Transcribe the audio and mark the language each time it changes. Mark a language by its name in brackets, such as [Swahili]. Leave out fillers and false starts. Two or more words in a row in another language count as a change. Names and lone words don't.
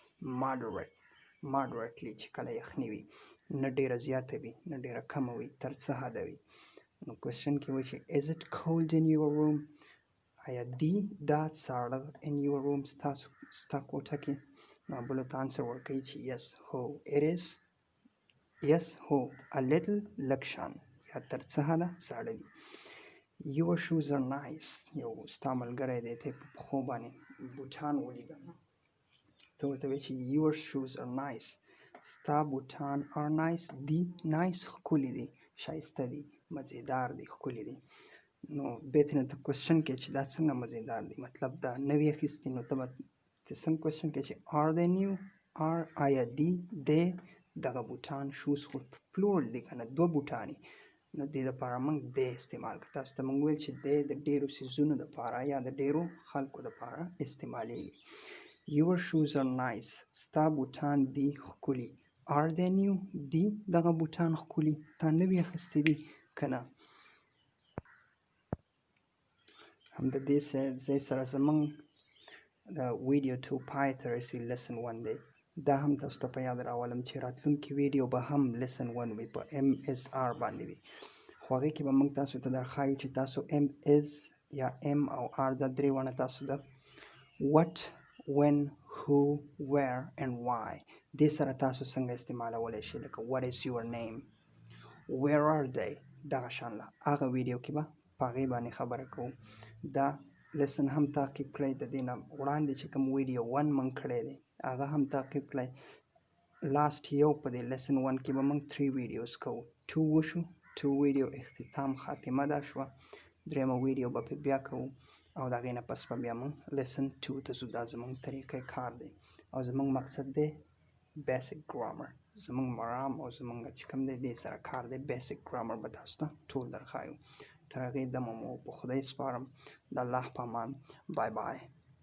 [Pashto] moderately چې کله یخني وي نه ډېره زیاته وي نه ډېره کمه وي تر څه حده وي نو کوېسچن کې وایي چې [English] is it cold in your room [Pashto] آیا دی دا ساړه [English] in your room [Pashto] ستا کوټه کې نو بلو ته انسر ورکوي چې yes هو [English] it is yes [Pashto] هو [English] a little [Pashto] لږ شان یا تر څه حده ساړه دي [English] your shoes are nice [Pashto] یو ستا ملګری دی ته په پښو باندې بوټان ولیږه ته ورته وایي چې [English] your shoes are nice [Pashto] ستا بوټان [English] are nice [Pashto] دی nice ښکلي دي ښایسته دي مزیدار دي ښکلي دي نو بیا ترې نه ته کوېسچن کې چې دا څنګه مزیدار دي مطلب دا نوي اخیستي نو ته به څنګه کوېسچن کې چې [English] are they new [Pashto] آیا دی دغه بوټان شوز خو پلورل دي که نه دوه بوټانې نو دې دپاره موږ دی استعمال کړو تاسو ته موږ ویل چې دی د ډېرو څیزونو دپاره یا د ډېرو خلکو دپاره استعمالیږي [English] your shoes are nice [Pashto] ستا بوټان دي ښکلي [English] are they new [Pashto] دي دغه بوټان ښکلي تا نوي اخیستي دي که نه هم د دې ځای سره زموږ د ویډیو 2 پای ته رسي lesson 1 دی دا هم تاسو ته په یاد راولم چې راتلونکي ویډیو به هم lesson 1 وي په MSR باندې وي خو هغې کې به موږ تاسو ته درښایو چې تاسو MS یا M او R دا درې ونه تاسو د [English] what when who where and why [Pashto] دې سره تاسو څنګه استعمالولی شئ لکه [English] what is your name where are they [Pashto] دغه شان له هغه ویډیو کې به په هغې باندې خبره کوو دا lesson هم تعقیب کړئ د دې نه وړاندې چې کوم ویډیو 1 موږ کړی دی هغه هم تعقیب کړئ لاست یو په دې lesson 1 کې به موږ 3 ویډیوز کوو 2 وشو 2 ویډیو اختتام خاتمه دا شوه درېیمه ویډیو به پرې بیا کوو او د هغې نه پس به بیا موږ lesson 2 ته ځو دا زموږ طریقه کار دی او زموږ مقصد دی [English] basic grammar [Pashto] زموږ مرام او زموږ چې کوم دی دې سره کار دی [English] basic grammar [Pashto] به تاسو ته ټول درښایو تر هغې دمه مو په خدای سپارم د الله په امان [English] bye bye